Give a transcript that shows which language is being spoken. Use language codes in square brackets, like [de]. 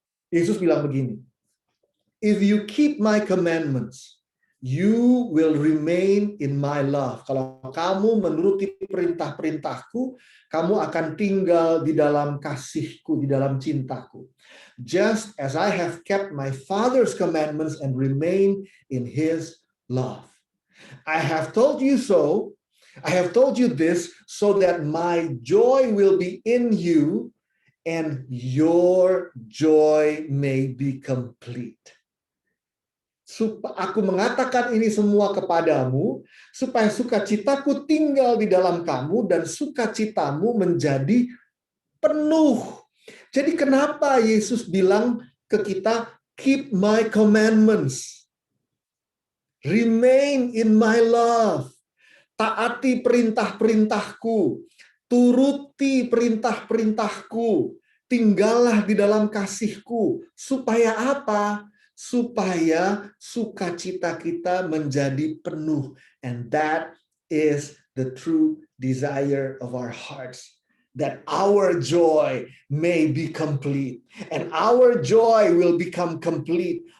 [id] Yesus bilang begini, [en] if you keep my commandments, you will remain in my love. [id] Kalau kamu menuruti perintah-perintahku, kamu akan tinggal di dalam kasihku, di dalam cintaku. [en] Just as I have kept my Father's commandments and remain in his love. I have told you so. I have told you this so that my joy will be in you and your joy may be complete. [id] Aku mengatakan ini semua kepadamu, supaya sukacitaku tinggal di dalam kamu, dan sukacitamu menjadi penuh. Jadi kenapa Yesus bilang ke kita, [en] keep my commandments, remain in my love, [id] taati perintah-perintahku, turuti perintah-perintahku, tinggallah di dalam kasihku. Supaya apa? Supaya sukacita kita menjadi penuh. [en] And that is the true desire of our hearts. That our joy may be complete. And our joy will become complete.